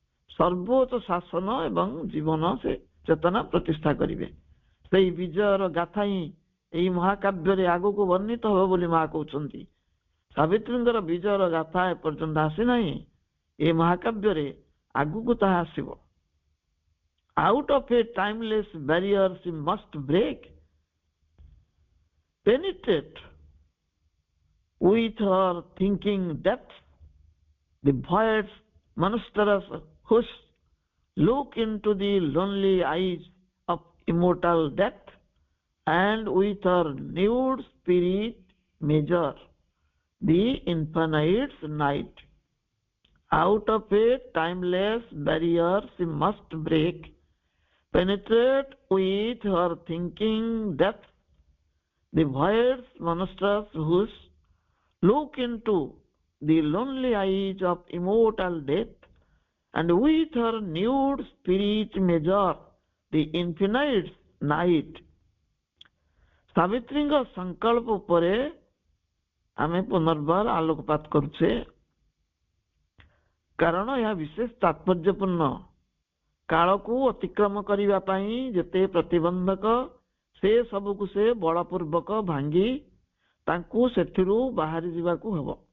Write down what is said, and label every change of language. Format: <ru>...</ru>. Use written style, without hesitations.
<or>ସର୍ବୋଚ୍ଚ ଶାସନ ଏବଂ ଜୀବନ ସେ ଚେତନା ପ୍ରତିଷ୍ଠା କରିବେ। ସେଇ ବିଜୟର ଗାଥା ହିଁ ଏହି ମହାକାବ୍ୟରେ ଆଗକୁ ବର୍ଣ୍ଣିତ ହେବ ବୋଲି ମା କହୁଛନ୍ତି। ସାବିତ୍ରୀଙ୍କର ବିଜୟର ଗାଥା ଏପର୍ଯ୍ୟନ୍ତ ଆସିନାହିଁ, ଏ ମହାକାବ୍ୟରେ ଆଗକୁ ତାହା ଆସିବ।</or> <en>Out of a timeless barrier she must break, penetrate with her thinking depth the void's monstrous hush, look into the lonely eyes of immortal death, and with her nude spirit measure the infinite night. Out of a timeless barrier she must break, penetrate with her thinking depth the void's monstrous hush, look into the lonely eyes of immortal death, and with her nude spirit measure the infinite night.</en> <or>ସାବିତ୍ରୀଙ୍କ ସଂକଳ୍ପ ଉପରେ ଆମେ ପୁନର୍ବାର ଆଲୋକପାତ କରୁଛେ, କାରଣ ଏହା ବିଶେଷ ତାତ୍ପର୍ଯ୍ୟପୂର୍ଣ୍ଣ। କାଳକୁ ଅତିକ୍ରମ କରିବା ପାଇଁ ଯେତେ ପ୍ରତିବନ୍ଧକ ସେ ସବୁକୁ ସେ ବଳପୂର୍ବକ ଭାଙ୍ଗି ତାଙ୍କୁ ସେଥିରୁ ବାହାରି ଯିବାକୁ ହେବ।</or>